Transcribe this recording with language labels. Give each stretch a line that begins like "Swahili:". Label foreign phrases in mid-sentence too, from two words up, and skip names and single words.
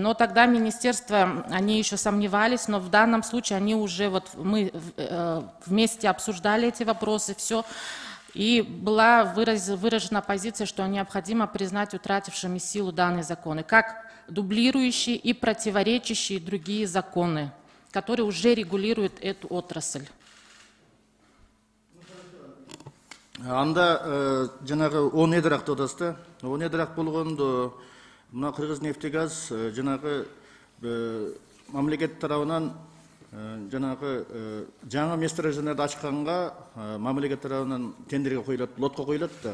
Russian: Но тогда министерство, они еще сомневались, но в данном случае они уже, мы вместе обсуждали эти вопросы, все. И была выражена позиция, что необходимо признать утратившими силу данные законы, как дублирующие и противоречащие другие законы, которые уже регулируют эту отрасль.
Kyrgyz: Анда жанагы 10 эдрак деп атасыз да. 10 эдрак болгондо мына Кыргызнефтегаз жанагы мамлекет тарабынан жанагы жаңы месторожденияларды ачканга мамлекет тарабынан тендерге коюлат, лотко коюлат да.